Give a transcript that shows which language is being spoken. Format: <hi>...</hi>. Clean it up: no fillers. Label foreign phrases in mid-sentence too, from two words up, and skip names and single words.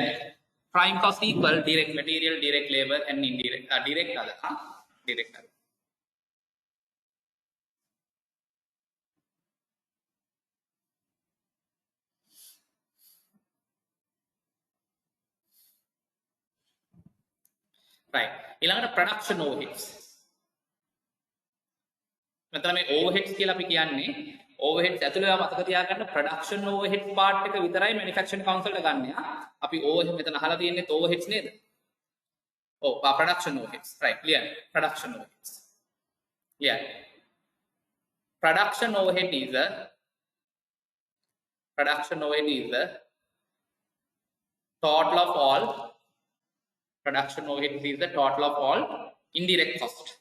<en>Prime cost equal direct material, direct labor, and indirect direct other. Direct other. Right.</en> <si>ඊළඟට</si> <en>production overheads.</en> <si>මෙතන මේ overheads කියලා අපි කියන්නේ overheads ඇතුළේ මතක තියාගන්න</si> <en>production overhead part</en> <si>එක විතරයි</si> <en>manufacturing council</en> <si>එක ගන්න. අපි overhead මෙතන අහලා තියෙන්නේ overheads නේද? ඔව්</si> <en>production overheads. Right. Clear. Production overheads. Yeah. Production overhead is the total of all production overhead is the total of all indirect cost.</en>